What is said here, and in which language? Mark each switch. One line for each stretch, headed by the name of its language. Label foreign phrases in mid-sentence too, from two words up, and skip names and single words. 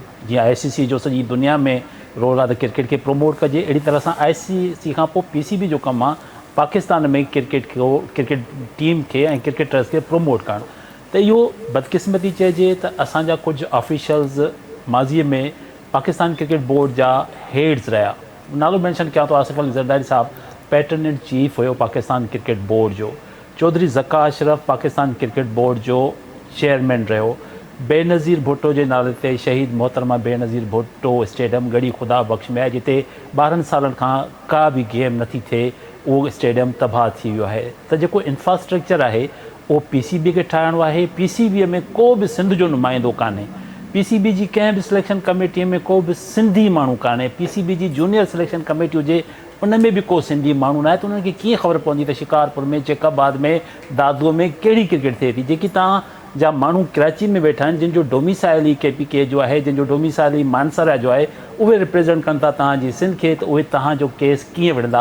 Sindhi: जीअं ICC जो सॼी दुनिया में रोल आहे त क्रिकेट खे प्रमोट कजे, अहिड़ी तरह सां ICC खां पोइ PCB जो कमु आहे पाकिस्तान में क्रिकेट टीम खे ऐं क्रिकेटर्स खे प्रमोट करणु। त इहो बदकिस्मती चइजे त असांजा कुझु ऑफिशियल्स माज़ीअ में पाकिस्तान क्रिकेट बोर्ड जा हेड्स रहिया। नालो मेंशन कयां थो, आसिफ अली ज़रदारी साहब
English: patron and chief
Sindhi: हुयो पाकिस्तान क्रिकेट बोर्ड जो, चौधरी ज़का अशरफ पाकिस्तान क्रिकेट बोर्ड जो चेयरमैन रहियो, बेनज़ीर भुट्टो जे नाले ते शहीद मोहतरमा बेनज़ीर भुट्टो स्टेडियम गढ़ी ख़ुदा बख़्श में आहे, जिते 12 सालनि खां का बि गेम नथी थिए, उहो स्टेडियम तबाह थी वियो आहे। त जेको इंफ्रास्ट्रक्चर आहे उहो PCB खे ठाहिणो आहे। PCB में को बि सिंध जो नुमाइंदो कान्हे। PCB जी कंहिं बि
English: selection committee
Sindhi: में को बि सिंधी माण्हू कान्हे। PCB जी
English: junior selection committee
Sindhi: हुजे उन में बि को सिंधी माण्हू न आहे। त उन्हनि खे कीअं ख़बर पवंदी त शिकारपुर में, चेकाबाद में, दादूअ में कहिड़ी क्रिकेट थिए थी। जेकी तव्हां जा माण्हू कराची में वेठा आहिनि, जिन जो डोमिसाइल ई KPK जो आहे, जिन जो डोमिसाइल ई मानसरा जो आहे, उहे रिप्रेज़ेंट कनि था तव्हांजी सिंध खे, त उहे तव्हांजो केस कीअं विढ़ंदा।